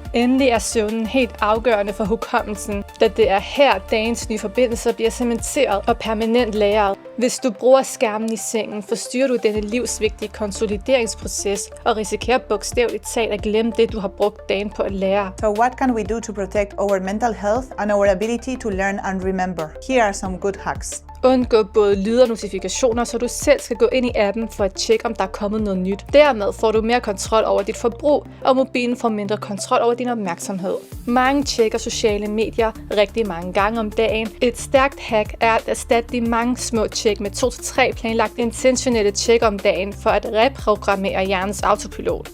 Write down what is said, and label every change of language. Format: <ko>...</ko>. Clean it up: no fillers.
<da>Endelig er søvnen helt afgørende for hukommelsen, da det er her, dagens nye forbindelser bliver cementeret og permanent lagret. Hvis du bruger skærmen i sengen, forstyrrer du denne livsvigtige konsolideringsproces og risikerer bogstaveligt talt at glemme det, du har brugt dagen på at lære.</da> <en>So what can we do to protect our mental health and our ability to learn and remember? Here are some good hacks.</en> <da>Undgå både lyd og notifikationer, så du selv skal gå ind i appen for at tjekke, om der er kommet noget nyt. Dermed får du mere kontrol over dit forbrug, og mobilen får mindre kontrol over din opmærksomhed. Mange tjekker sociale medier rigtig mange gange om dagen. Et stærkt hack er at erstatte de mange små tjek med 2-3 planlagt intentionelle tjek om dagen for at reprogrammere hjernens autopilot.</da>